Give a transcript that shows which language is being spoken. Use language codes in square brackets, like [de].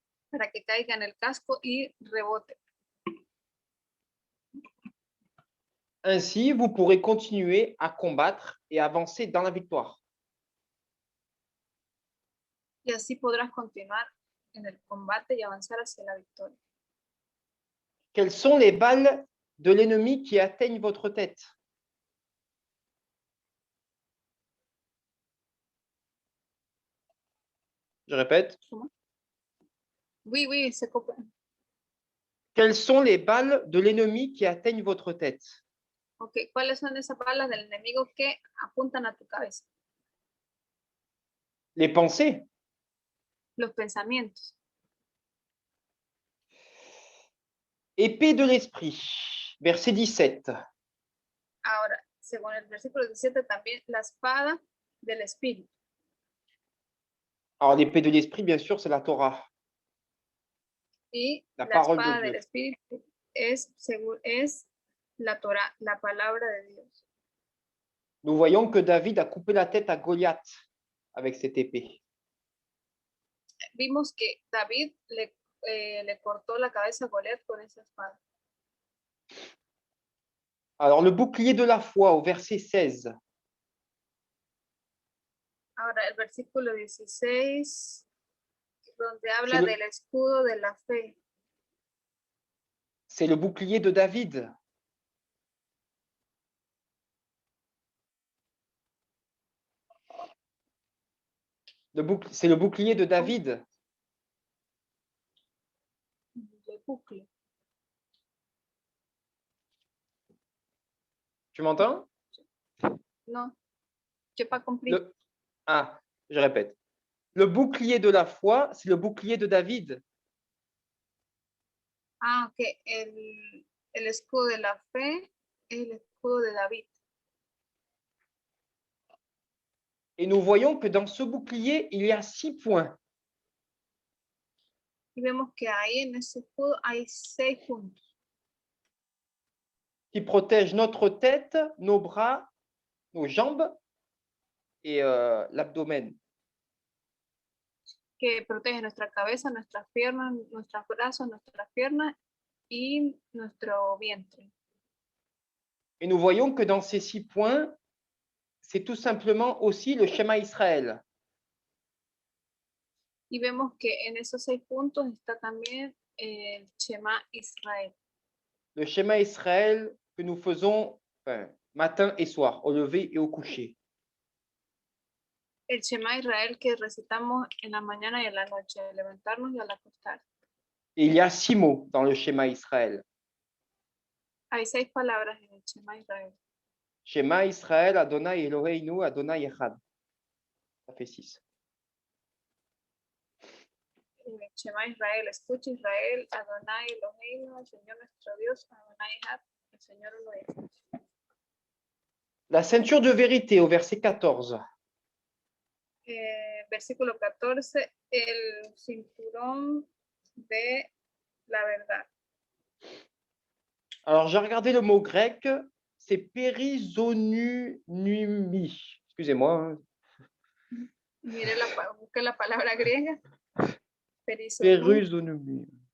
[es] Para que caiga en el casco y rebote. [fr] Ainsi, vous pourrez continuer à combattre et avancer dans la victoire. [es] Y así podrás continuar en el combate y avanzar hacia la victoria. [fr] Quelles sont les balles de l'ennemi qui atteignent votre tête? Je répète. Oui, se comprend. Quelles sont les balles de l'ennemi qui atteignent votre tête? [es] Ok, ¿cuáles son esas balas del enemigo que apuntan a tu cabeza? [fr] Les pensées. [es] los pensamientos. [fr] Épée de l'esprit. Verset 17. [es] Ahora, según el versículo 17, también la espada del espíritu. [fr] Alors, l'épée de l'esprit, bien sûr, c'est la Torah. [es] Y [fr] La [es] la [fr] parole de [es] espada [fr] Dieu. [es] del espíritu es la Torah, la palabra de Dios. [fr] Nous voyons que David a coupé la tête à Goliath avec cette épée. [es] Vimos que David le cortó la cabeza a Goliat con esa espada. [fr] Alors, le bouclier de la foi au verset 16. [es] Ahora, el versículo 16, donde habla [fr] le- [es] del escudo de la fe. [fr] C'est le bouclier de David. C'est le bouclier de David. Le bucle. Tu m'entends? No, j'ai pas compris. Ah, je répète. Le bouclier de la foi, c'est le bouclier de David. Ah, ok. [es] El escudo de la fe es el escudo de David. [fr] Et nous voyons que dans ce bouclier, il y a 6 points. [es] Y vemos que ahí en ese escudo hay 6 puntos [fr] Qui protègent notre tête, nos bras, nos jambes et l'abdomen. [es] que protegen nuestra cabeza, nuestras piernas, nuestros brazos, nuestras piernas y nuestro vientre. [fr] Et nous voyons que dans ces 6 points, c'est tout simplement aussi le schéma Israël. [es] Y vemos que en esos 6 puntos está también el Shema Israel. [fr] Le schéma Israël que nous faisons matin et soir, au lever et au coucher. [es] El Shema Israel que recitamos en la mañana y en la noche, al levantarnos y al acostar. [fr] Et il y a 6 mots dans le schéma Israël. [es] Hay 6 palabras en el Shema Israel. [he] Shema Israël, Adonai Eloheinu, Adonai Echad. [fr] Ça fait 6. [es] Shema Israel, escucha Israel, [he] Adonai Eloheinu, [es] el Señor nuestro Dios, [he] Adonai Echad, [es] el Señor uno es. [fr] La ceinture de vérité au verset 14. [es] Versículo 14, el cinturón de la verdad. [fr] Alors, j'ai regardé le mot grec, c'est périsonumi. Excusez-moi. [es] Mire, busque la palabra griega. [el] Périsonumi.